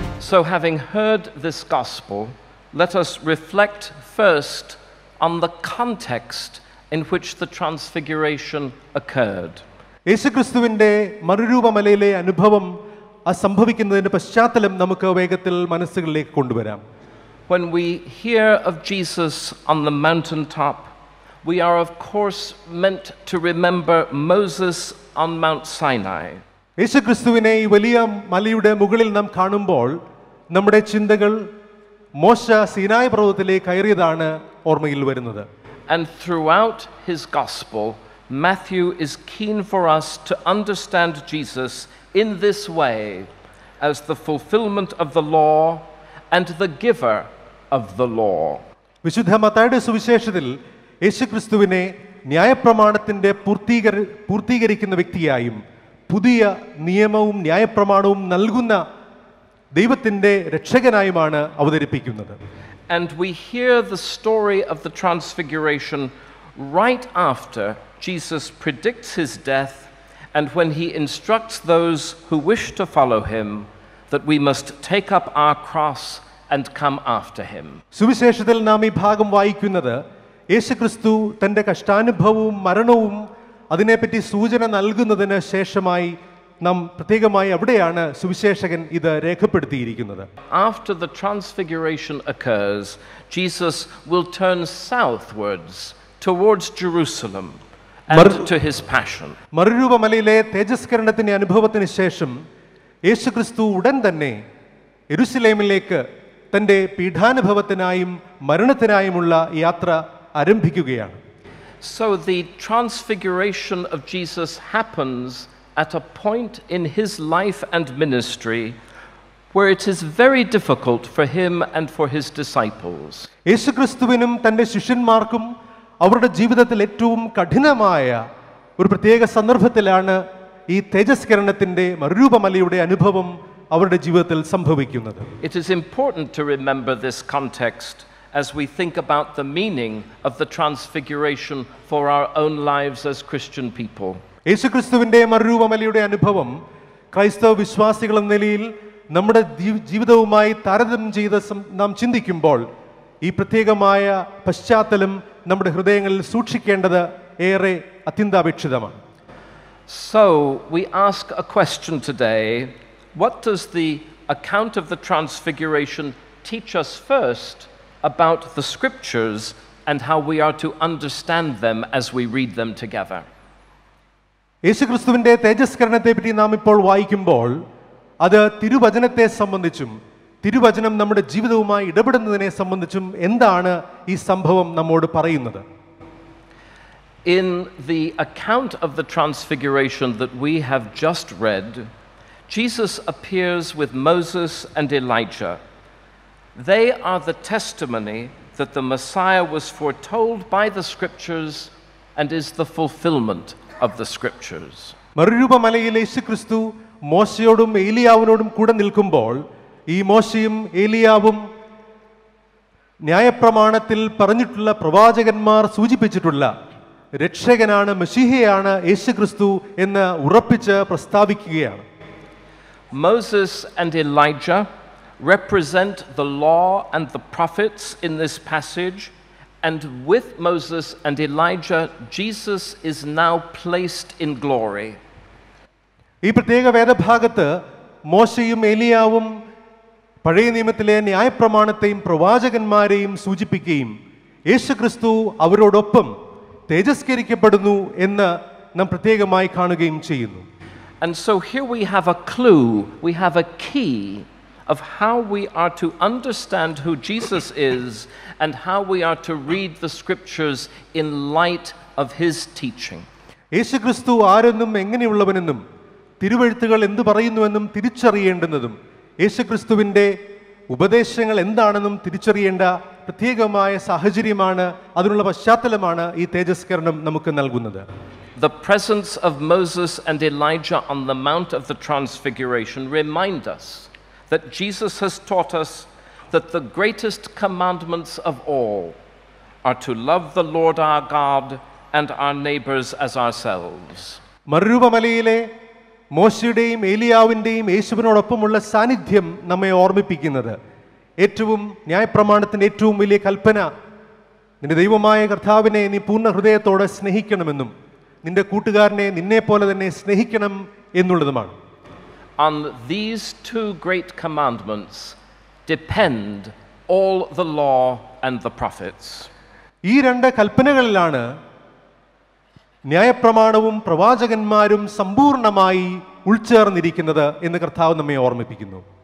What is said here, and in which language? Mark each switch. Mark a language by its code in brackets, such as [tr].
[en] So having heard this gospel, let us reflect first on the context in which the transfiguration occurred. [ml] യേശുക്രിസ്തുവിന്റെ മറുരൂപമലയിലെ അനുഭവം സംഭവിക്കുന്നതിന്റെ പശ്ചാത്തലം നമുക്ക് വേഗത്തിൽ മനസ്സുകളിലേക്ക് കൊണ്ടുവരാം. [en] When we hear of Jesus on the mountaintop, we are of course meant to remember Moses on Mount Sinai. [ml] യേശുക്രിസ്തുവിനെ ഈ വലിയ മലയുടെ മുകളിൽ നാം കാണുമ്പോൾ നമ്മുടെ ചിന്തകൾ മോശ സീനായി പർവ്വതത്തിലേക്ക് കയറിയതാണ് ഓർമ്മയിൽ വരുന്നത്. [en] And throughout his gospel, Matthew is keen for us to understand Jesus in this way as the fulfillment of the law and the giver of the law. [ml] വിശുദ്ധ മത്തായിയുടെ സുവിശേഷത്തിൽ യേശുക്രിസ്തുവിനെ ന്യായപ്രമാണത്തിന്റെ പൂർത്തീകരിക്കുന്ന വ്യക്തിയായും പുതിയ നിയമവും ന്യായപ്രമാണവും നൽകുന്ന ദൈവത്തിന്റെ രക്ഷകനായുമാണ് അവതരിപ്പിക്കുന്നത്. [en] And we hear the story of the transfiguration right after Jesus predicts his death and when he instructs those who wish to follow him that we must take up our cross and come after him. [ml] സുവിശേഷത്തിൽ നാം ഈ ഭാഗം വായിക്കുന്നത് യേശുക്രിസ്തു തന്റെ കഷ്ടാനുഭവവും മരണവും അതിനെപ്പറ്റി സൂചന നൽകുന്നതിന് ശേഷമായി നാം പ്രത്യേകമായി അവിടെയാണ് സുവിശേഷകൻ ഇത് രേഖപ്പെടുത്തിയിരിക്കുന്നത്. [en] After the transfiguration occurs, Jesus will turn southwards towards Jerusalem and to his passion. [ml] മറുരൂപമലയിലെ തേജസ്കരണത്തിന്റെ അനുഭവത്തിന് ശേഷം യേശുക്രിസ്തു ഉടൻ തന്നെ യെരുശലേമിലേക്ക് തന്റെ പീഠാനുഭവത്തിനായും മരണത്തിനായുമുള്ള യാത്ര ആരംഭിക്കുകയാണ്. [en] So the transfiguration of Jesus happens at a point in his life and ministry where it is very difficult for him and for his disciples. [ml] യേശുക്രിസ്തുവിനും തന്റെ ശിഷ്യന്മാർക്കും അവരുടെ ജീവിതത്തിൽ ഏറ്റവും കഠിനമായ ഒരു പ്രത്യേക സന്ദർഭത്തിലാണ് ഈ തേജസ്കരണത്തിന്റെ മറുരൂപമലയുടെ അനുഭവം അവരുടെ ജീവിതത്തിൽ സംഭവിക്കുന്നത്. [en] It is important to remember this context as we think about the meaning of the transfiguration for our own lives as Christian people. [ml] യേശുക്രിസ്തുവിന്റെ മറുരൂപമലയുടെ അനുഭവം ക്രൈസ്തവ വിശ്വാസികൾ എന്ന നിലയിൽ നമ്മുടെ ജീവിതവുമായി താരതമ്യം ചെയ്ത് നാം ചിന്തിക്കുമ്പോൾ ഈ പ്രത്യേകമായ പശ്ചാത്തലം നമ്മുടെ ഹൃദയങ്ങളിൽ സൂക്ഷിക്കേണ്ടത് ഏറെ അത്യന്താപേക്ഷിതമാണ്. [en] So we ask a question today: what does the account of the transfiguration teach us first about the scriptures and how we are to understand them as we read them together? [ml] യേശുക്രിസ്തുവിന്റെ തേജസ്കരണത്തെ പറ്റി നാം ഇപ്പോൾ വായിക്കുമ്പോൾ അത് തിരുവചനത്തെ സംബന്ധിച്ചും തിരുവചനം നമ്മുടെ ജീവിതവുമായി ഇടപെടുന്നതിനെ സംബന്ധിച്ചും എന്താണ് ഈ സംഭവം നമ്മോട് പറയുന്നത്? [en] In the account of the transfiguration that we have just read, Jesus appears with Moses and Elijah. They are the testimony that the Messiah was foretold by the scriptures and is the fulfillment of the scriptures. [ml] മറുരൂപമലയിൽ യേശുക്രിസ്തു മോശയോടും ഏലിയാവിനോടും കൂടെ നിൽക്കുമ്പോൾ ഈ മോശയും ഏലിയാവും ന്യായപ്രമാണത്തിൽ പറഞ്ഞിട്ടുള്ള പ്രവാചകന്മാർ സൂചിപ്പിച്ചിട്ടുള്ള രക്ഷകനാണ്, മെശിഹയാണ് യേശുക്രിസ്തു എന്ന് ഉറപ്പിച്ച് പ്രസ്താവിക്കുകയാണ്. [en] Moses and Elijah represent the law and the prophets in this passage, and with Moses and Elijah, Jesus is now placed in glory. [ml] ഈ പ്രത്യേക വേദഭാഗത്ത് മോശയും ഏലിയാവും പഴയ നിയമത്തിലെ ന്യായപ്രമാണത്തെയും പ്രവാചകന്മാരെയും സൂചിപ്പിക്കുകയും യേശുക്രിസ്തു അവരോടൊപ്പം തേജസ്കരിക്കപ്പെടുന്നു എന്ന് നാം പ്രത്യേകമായി കാണുകയും ചെയ്യുന്നു. [en] And so here we have a clue, we have a key of how we are to understand who Jesus is and how we are to read the scriptures in light of his teaching. [ml] യേശുക്രിസ്തു ആരെന്നും എങ്ങനെയുള്ളവനെന്നും തിരുവെഴുത്തുകൾ എന്തു പറയുന്നുവെന്നും തിരിച്ചറിയേണ്ടുന്നതും യേശുക്രിസ്തുവിൻ്റെ ഉപദേശങ്ങൾ എന്താണെന്നും തിരിച്ചറിയേണ്ട പ്രത്യേകമായ സാഹചര്യമാണ്, അതിനുള്ള പശ്ചാത്തലമാണ് ഈ തേജസ്കരണം നമുക്ക് നൽകുന്നത്. [en] The presence of Moses and Elijah on the Mount of the Transfiguration remind us that Jesus has taught us that the greatest commandments of all are to love the Lord our God and our neighbors as ourselves. [ml] മറുരൂപമലയിലെ മോശയുടെയും ഏലിയാവിൻ്റെയും യേശുവിനോടൊപ്പമുള്ള സാന്നിധ്യം നമ്മെ ഓർമ്മിപ്പിക്കുന്നത് ഏറ്റവും ന്യായപ്രമാണത്തിൻ്റെ ഏറ്റവും വലിയ കൽപ്പന, നിന്റെ ദൈവമായ കർത്താവിനെ നീ പൂർണ്ണ ഹൃദയത്തോടെ സ്നേഹിക്കണമെന്നും നിന്റെ കൂട്ടുകാരനെ നിന്നെ പോലെ തന്നെ സ്നേഹിക്കണം എന്നുള്ളതുമാണ്. [en] On these two great commandments depend all the law and the prophets. [ml] ഈ രണ്ട് കൽപ്പനകളിലാണ് ന്യായപ്രമാണവും പ്രവാചകന്മാരും സമ്പൂർണമായി ഉൾച്ചേർന്നിരിക്കുന്നത് എന്ന് കർത്താവ് നമ്മെ ഓർമ്മിപ്പിക്കുന്നു.